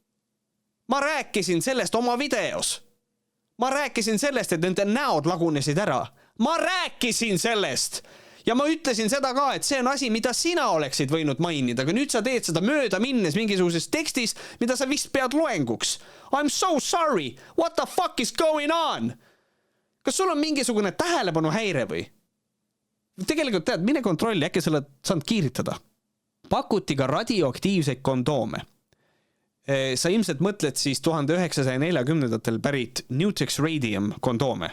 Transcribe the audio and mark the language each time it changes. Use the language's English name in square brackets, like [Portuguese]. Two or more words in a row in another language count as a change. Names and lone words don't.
[Estonian] Ma rääkisin sellest oma videos. Ma rääkisin sellest, et nende näod lagunesid ära. Ma rääkisin sellest. Ja ma ütlesin seda ka, et see on asi, mida sina oleksid võinud mainida, aga nüüd sa teed seda mööda minnes mingisuguses tekstis, mida sa vist pead loenguks. [English] I'm so sorry. What the fuck is going on? [Estonian] Kas sul on mingisugune tähelepanu häire või? Tegelikult tead, mine kontrolli, äkki sa oled saanud kiiritada. Pakuti ka radioaktiivseid kondoome. Sa ilmselt mõtled siis 1940-ndatel pärit Nutex Radium kondoome.